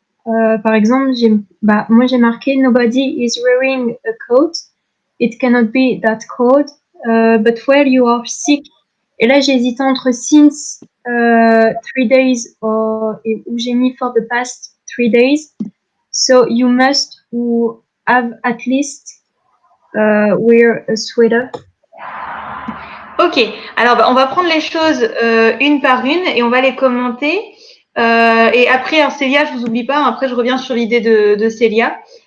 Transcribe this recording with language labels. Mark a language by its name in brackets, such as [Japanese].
[French] Par exemple, moi j'ai marqué [English] Nobody is wearing a coat. It cannot be that cold. But where you are sick. [French] Et là, j'ai hésité entre [English] since 3 days [French] où j'ai mis [English] for the past 3 days. So you must have at least wear a sweater. [French] Ok, alors on va prendre les choses une par une et on va les commenter. Et après, alors, Célia, je vous oublie pas. Après, je reviens sur l'idée de Célia.